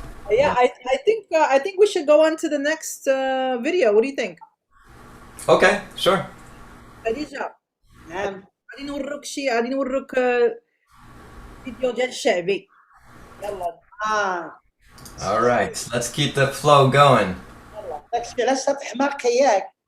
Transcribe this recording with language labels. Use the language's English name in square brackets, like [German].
[English] Yeah, I think we should go on to the next video. What do you think? Okay, sure. [Arabic] خديجة نعم. غادي نوريك فيديو ديال الشعبي. يلا. [English] All right, let's keep the flow going. [Arabic] يلا داك الشيء علاش تحماق ياك.